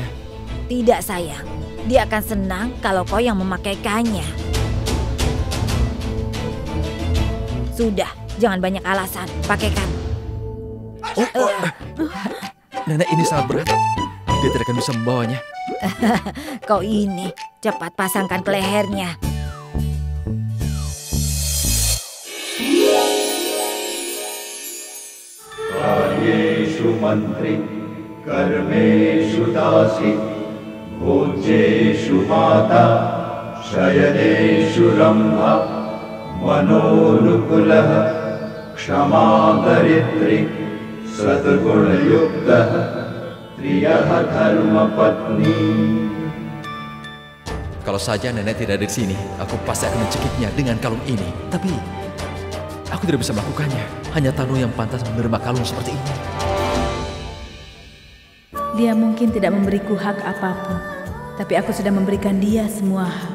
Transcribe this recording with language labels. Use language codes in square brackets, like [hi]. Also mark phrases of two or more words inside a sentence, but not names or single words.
[id] Tidak sayang, dia akan senang kalau kau yang memakaikannya. Sudah, jangan banyak alasan, pakaikan. Nenek ini sangat berat, dia tidak akan bisa membawanya. Kau ini, cepat pasangkan ke lehernya. [sa] कार्येषु मन्त्रि कर्मेषु दासी भोज्येषु माता शयनेषु रम्भा मनोनुकुलः क्षमा दरिद्री सद्गुणयुक्तः प्रियः धर्मपत्नी. [id] Kalau saja nenek tidak ada di sini, aku pasti akan mencekiknya dengan kalung ini. Tapi aku tidak bisa melakukannya. Hanya Tanu yang pantas menerima kalung seperti ini. Dia mungkin tidak memberiku hak apapun, tapi aku sudah memberikan dia semua hak.